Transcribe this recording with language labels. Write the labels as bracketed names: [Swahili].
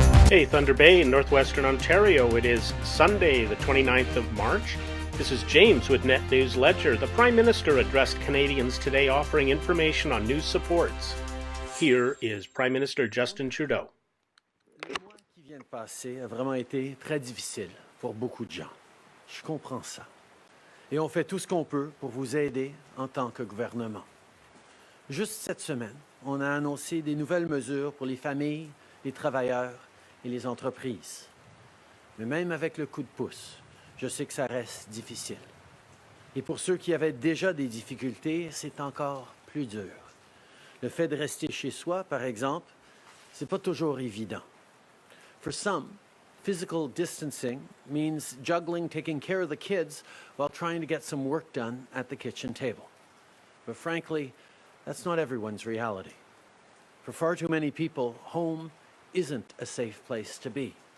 [English] Hey, Thunder Bay in northwestern Ontario. It is Sunday, the 29th of March. This is James with Net News Ledger. The Prime Minister addressed Canadians today offering information on new supports. Here is Prime Minister Justin Trudeau. [French] Le mois qui vient de passer a vraiment été très difficile pour beaucoup de gens. Je comprends ça. Et on fait tout ce qu'on peut pour vous aider en tant que gouvernement. Juste cette semaine, on a annoncé des nouvelles mesures pour les familles, les travailleurs et les entreprises. Mais même avec le coup de pouce, je sais que ça reste difficile. Et pour ceux qui avaient déjà des difficultés, c'est encore plus dur. Le fait de rester chez soi, par exemple, c'est pas toujours évident. [English] For some, physical distancing means juggling taking care of the kids while trying to get some work done at the kitchen table. But frankly, that's not everyone's reality. For far too many people, home isn't a safe place to be.